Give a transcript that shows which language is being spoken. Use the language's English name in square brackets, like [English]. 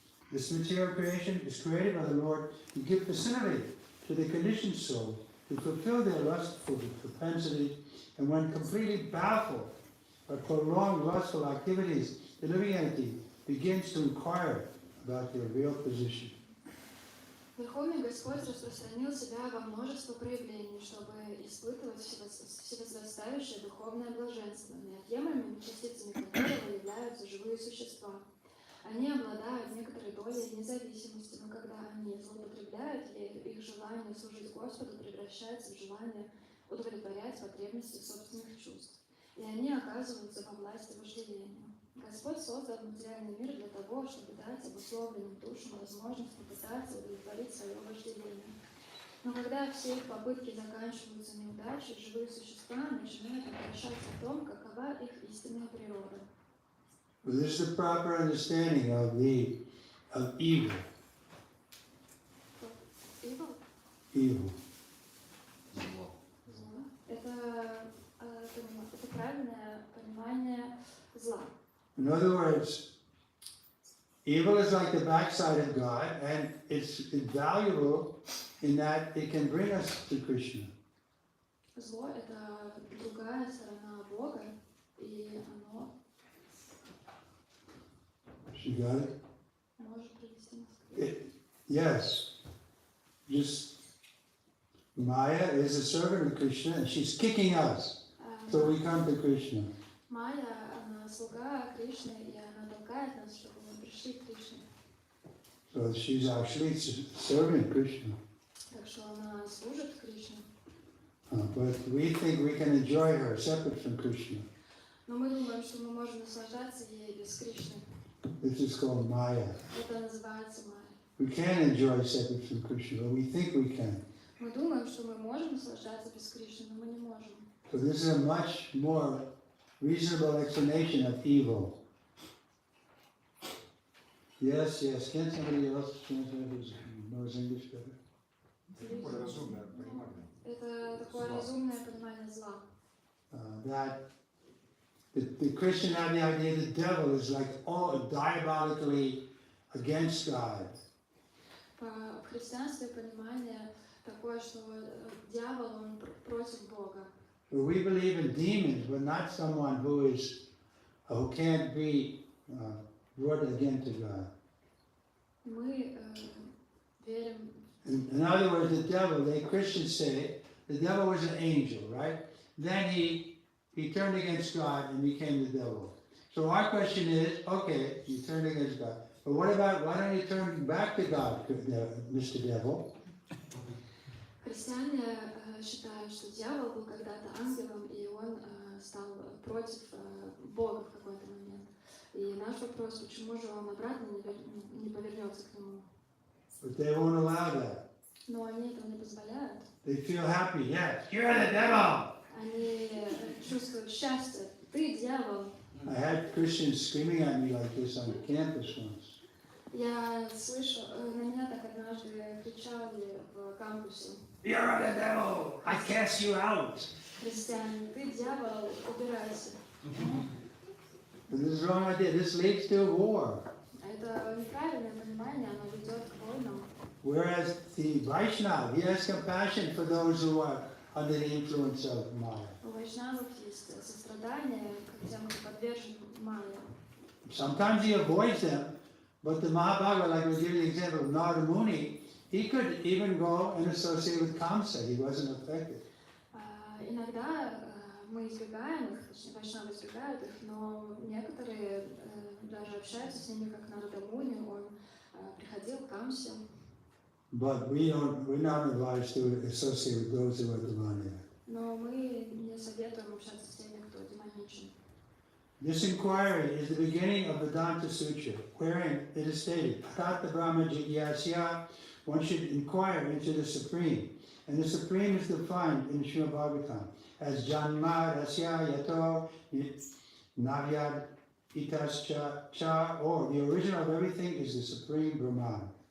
[English] This material creation is created by the Lord to give facility to the conditioned soul to fulfill their lustful propensity, and when completely baffled by prolonged lustful activities, the living entity begins to inquire about their real position. [Russian] Верховный Господь распространил себя во множество проявлений, чтобы испытывать всевозрастающее духовное блаженство, неотъемлемыми частицами которого являются живые существа. Они обладают некоторой долей независимости, но когда они злоупотребляют ею, их желание служить Господу превращается в желание удовлетворять потребности собственных чувств, и они оказываются во власти вожделения. Господь создал материальный мир для того, чтобы дать обусловленным душам возможность попытаться удовлетворить свое вожделение. Но когда все их попытки заканчиваются неудачей, живые существа начинают вопрошаться о том, какова их истинная природа. [English] Well, this is the proper understanding of evil. Evil? Evil. [Russian] Зло. Зло. Это правильное понимание зла. [English] In other words, evil is like the backside of God, and it's invaluable in that it can bring us to Krishna. [Russian] Зло — это другая сторона Бога, и оно [English] She got it? [Russian] может привести нас к [English] Yes. Just Maya is a servant of Krishna, and she's kicking us. So we come to Krishna. [Russian] Майя, она слуга Кришны, и она толкает нас, чтобы мы пришли к Кришне. [English] So she's actually serving Krishna. [Russian] Так что она служит Кришне. [English] But we think we can enjoy her separate from Krishna. [Russian] Но мы думаем, что мы можем наслаждаться ей без Кришны. [English] This is called Maya. [Russian] Это называется Майя. [English] We can enjoy separate from Krishna, but we think we can. [Russian] Мы думаем, что мы можем наслаждаться без Кришны, но мы не можем. [English] So this is a much more reasonable explanation of evil. Yes, yes. Can somebody else translate who knows English better? [Russian] Это такое разумное понимание зла. [English] That the Christian have the idea the devil is like all diabolically against God. [Russian] В христианстве понимание такое, что дьявол, он против Бога. [English] So we believe in demons, but not someone who can't be brought again to God. [Russian] Мы верим. [English] In other words, the devil, the Christians say, the devil was an angel, right? Then he turned against God and became the devil. So our question is, okay, you turned against God. But what about, why don't you turn back to God, Mr. Devil? [Russian] Христиане считают, что дьявол был когда-то ангелом, и он стал против Бога в какой-то момент. И наш вопрос, почему же он обратно не повернется к нему? [English] But they won't allow that. [Russian] Но они этого не позволяют. [English] They feel happy, yes, you're the devil! [Russian] Они чувствуют счастье. Ты дьявол. [English] I had Christians screaming at me like this on campus once. [Russian] Я слышу, на меня так однажды кричали в кампусе. [English] You're the devil! I cast you out! [Russian] Христиане, ты дьявол, убирайся. [English] But this is the wrong idea. This leads to war. [Russian] Это неправильное понимание, оно ведет к войнам. [English] Whereas the Vaishnava, he has compassion for those who are under the influence of Maya. [Russian] У вайшнавов есть сострадание к тем, кто подвержен майе. [English] Sometimes he avoids them, but the Mahabharata, like we give the example of Narada Muni, he could even go and associate with Kamsa. He wasn't affected. [Russian] Иногда мы избегаем их, вайшнавы избегают их, но некоторые даже общаются с ними, как Нарада Муни, он приходил к Камсе. [English] But we're not advised to associate with those who are demoniac. [Russian] Но мы не советуем общаться с теми, кто демоничен. [English] This inquiry is the beginning of Vedanta Sutra, wherein it is stated, [Sanskrit] Tata Brahma Jigyasya, [English] one should inquire into the Supreme. And the Supreme is defined in Srimad Bhagavatam as [Sanskrit] Janma Rasya Yato Navyad Itas Cha, [English] or the original of everything is the Supreme Brahman.